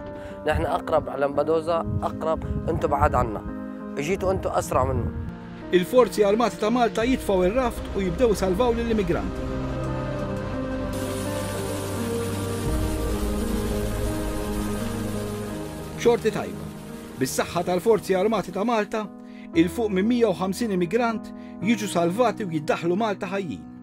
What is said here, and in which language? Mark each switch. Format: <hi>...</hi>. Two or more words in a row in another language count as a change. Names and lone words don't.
<ar>نحن أقرب على لمبدوزا أقرب أنتم بعاد عنا. اجيتوا أنتم أسرع منه.</ar> <mt>Il-Forzi Armati ta' Malta jitfgħu ir-raft u jibdew salvaw lill-immigranti. Xorti tajba, bis-saħħa tal-Forzi Armati ta' Malta, il-fuq minn 150 immigrant jiġu salvati u jiddaħħlu Malta ħajjin.</mt>